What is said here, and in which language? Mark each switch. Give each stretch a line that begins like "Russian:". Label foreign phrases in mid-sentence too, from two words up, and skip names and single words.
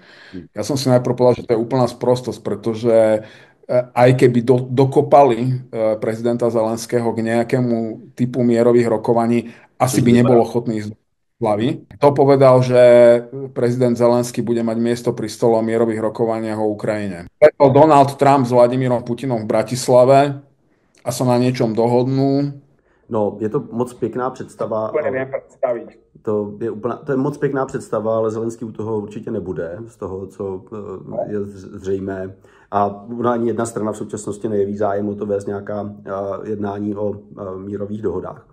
Slovak: Ja som si najprv povedal, že to je úplná sprostosť, pretože aj keby dokopali prezidenta Zelenského k nejakému typu mierových rokovaní, asi by nebol ochotný ísť do hlavy. To povedal, že prezident Zelenský bude mať miesto pri stole o mierových rokovaniach o Ukrajine. Preto Donald Trump s Vladimírom Putinom v Bratislave a sa na niečom dohodnú.
Czech: No, je to moc pěkná představa. To je moc pěkná představa, ale Zelenský u toho určitě nebude, z toho, co je zřejmé. A ani jedna strana v současnosti nejeví zájem o to vést nějaká jednání o mírových dohodách.